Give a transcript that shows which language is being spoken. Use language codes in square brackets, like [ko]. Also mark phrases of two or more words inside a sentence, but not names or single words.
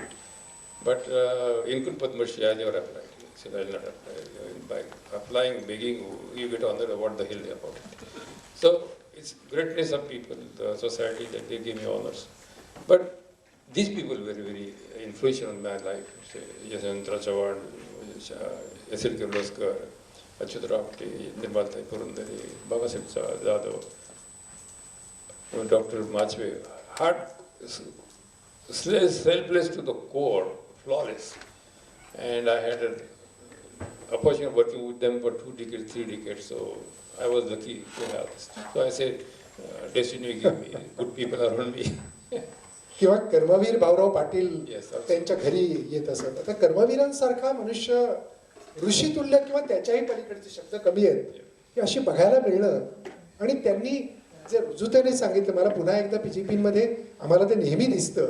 [en] But in Padma Shri, I never applied. I said, I will not apply. By applying, begging, you get honor, what the hell about it? So it's greatness of people, the society, that they give me honors. But these people were very influential in my life. Yashantra Chavan, S.L. Kirloskar, Achyut Rapte, Nirmaltai Purandare, Baba Sahib Jadhav, Dr. Machwe, hard, selfless to the core, flawless. And I had an opportunity of working with them for 2 decades, 3 decades, so I was lucky to have this. So I said, destiny give me good people around me. [mr] किंवा कर्मवीर भाऊराव पाटील [en] Yes, absolutely. [mr] त्यांच्या घरी येत असत. आता कर्मवीरांसारखा मनुष्य ऋषितुल्य किंवा त्याच्याही पलीकडचे शब्द कमी आहेत की अशी बघायला मिळणं. आणि त्यांनी जे रुजुतेने सांगितलं, मला पुन्हा एकदा PGP-मध्ये आम्हाला ते नेहमी दिसतं.